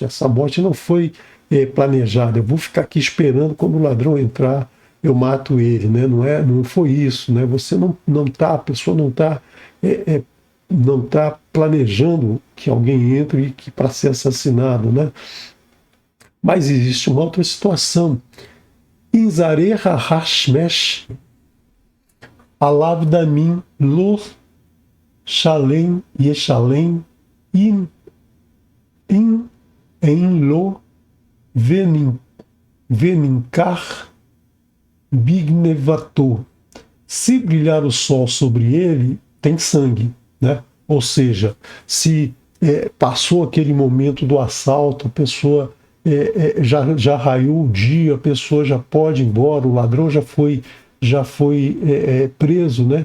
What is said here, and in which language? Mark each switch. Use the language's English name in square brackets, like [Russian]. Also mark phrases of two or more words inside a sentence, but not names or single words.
[Portuguese] Essa morte não foi planejada. Eu vou ficar aqui esperando quando o ladrão entrar, eu mato ele, né? Não foi isso, né? Você a pessoa não tá planejando que alguém entre para ser assassinado, né? Mas existe uma outra situação. [Hebrew] אם זרחה השמש עליו דמים לו שלם ישלם אין לו ונמכר בגנבתו. [Portuguese] Se brilhar o sol sobre ele, tem sangue, né? Ou seja, se passou aquele momento do assalto, a pessoa já raiou o dia, a pessoa já pode ir embora, o ladrão já foi preso, né?